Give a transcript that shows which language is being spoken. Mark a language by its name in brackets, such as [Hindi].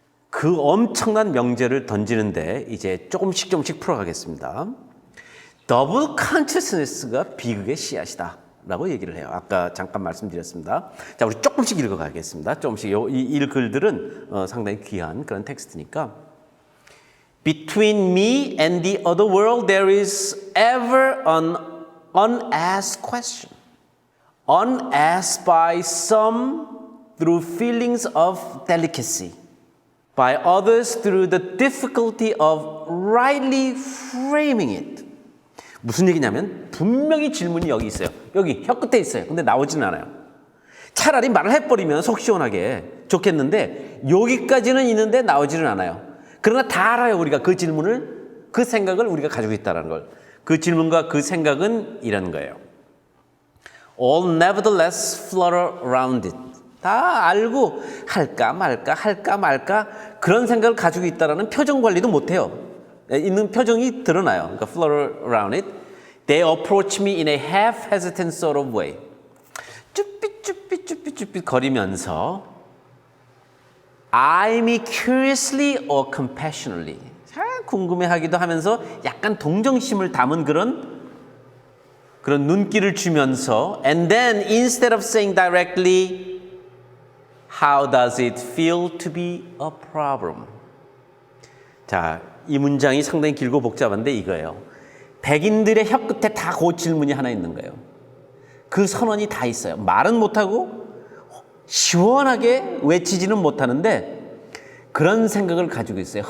[Korean] 그 엄청난 명제를 던지는데 이제 조금씩 풀어가겠습니다. 더블 컨셔스니스가 비극의 씨앗이다 라고 얘기를 해요. 아까 잠깐 말씀드렸습니다. 자, 우리 조금씩 읽어가겠습니다. 이 글들은 상당히 귀한 그런 텍스트니까. [English] Between me and the other world there is ever an unasked question. Unasked by some through feelings of delicacy. By others through the difficulty of rightly framing it. [Korean] 무슨 얘기냐면 분명히 질문이 여기 있어요. 여기 혀 끝에 있어요. 근데 나오지는 않아요. 차라리 말을 해버리면 속 시원하게 좋겠는데 여기까지는 있는데 나오지는 않아요. 그러나 다 알아요. 우리가 그 질문을, 그 생각을 우리가 가지고 있다는 걸. 그 질문과 그 생각은 이런 거예요. [English] All nevertheless flutter around it. [Korean] 다 알고 할까 말까 그런 생각을 가지고 있다라는 표정 관리도 못해요. 있는 표정이 드러나요. 그러니까 [English] flutter around it. They approach me in a half hesitant sort of way. [Korean] 쭈삣 거리면서 [English] eye me curiously or compassionately. [Korean] 잘 궁금해하기도 하면서 약간 동정심을 담은 그런 눈길을 주면서 [English] and then instead of saying directly How does it feel to be a problem? [Korean] 자, 이 문장이 상당히 길고 복잡한데 이거예요. 백인들의 혀 끝에 다 그 질문이 하나 있는 거예요. 그 선언이 다 있어요. 말은 못하고 시원하게 외치지는 못하는데 그런 생각을 가지고 있어요.